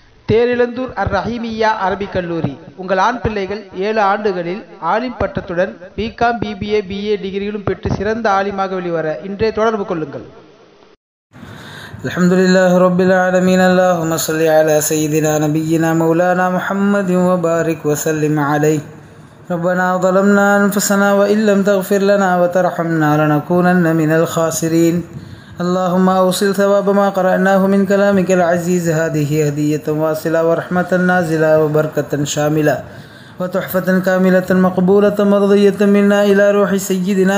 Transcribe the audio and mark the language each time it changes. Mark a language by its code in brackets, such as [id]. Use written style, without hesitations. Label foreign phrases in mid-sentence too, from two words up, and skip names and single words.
[ta] தேரிழந்தூர் அர்-ரஹீமிய்யா அரபிக் கல்லூரி. உங்கள் ஆண் பிள்ளைகள் 7 ஆண்டுகளில் ஆலிம் பட்டத்துடன் பிகாம், பிபிஏ, பிஏ டிகிரிகளும் பெற்று சிறந்த ஆலிமாக வெளிவர இன்றே தொடர்பு கொள்ளுங்கள். [ar] الحمد لله رب العالمين. اللهم صل على سيدنا نبينا مولانا محمد وبارك وسلم عليه. ரப்பனா ظلمنا أنفسنا وإن لم تغفر لنا وترحمنا لنكونن من الخاسرين. اللهم أوصل ثواب ما قرأناه من كلامك العزيز. هذه هدية واصلة ورحمة نازلة وبركة شاملة وتحفة كاملة مقبولة مرضية منا إلى روح سيدنا